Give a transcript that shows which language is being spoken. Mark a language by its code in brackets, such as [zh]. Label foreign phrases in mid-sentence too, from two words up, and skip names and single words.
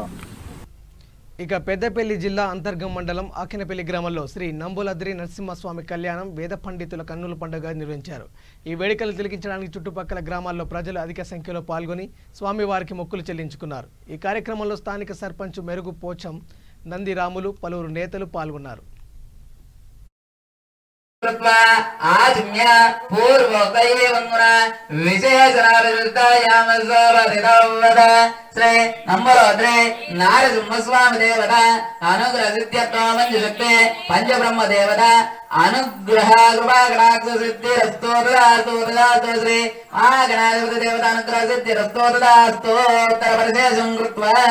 [te] ఇక పెద్దపల్లి జిల్లా అంతర్గం మండలం ఆకినపల్లి గ్రామంలో శ్రీ నంబులద్రి నరసింహస్వామి కళ్యాణం వేద పండితుల కన్నుల పండుగ నిర్వహించారు. ఈ వేడుకలు తిలకించడానికి చుట్టుపక్కల గ్రామాల్లో ప్రజలు అధిక సంఖ్యలో పాల్గొని స్వామివారికి మొక్కులు చెల్లించుకున్నారు. ఈ కార్యక్రమంలో స్థానిక సర్పంచ్ మెరుగు పోచం, నంది రాములు, పలువురు నేతలు పాల్గొన్నారు. [sa] आजम्य पूर्वोक्तयेवन्मुना विशेषणाभिरुद्धायामस्वपतितवद श्री नम्बरोद्रे नारसिंहस्वामी देवता अनुग्रहसिद्ध्यत्वमञ्जुशक्ते पञ्चब्रह्मदेवता अनुग्रह कृपाकटाक्षसिद्धिरस्तो तदास्तु तदास्तु श्री महागणाधिपति देवता अनुग्रहसिद्धिरस्तो तदास्तु उत्तरपरिशेषं कृत्वा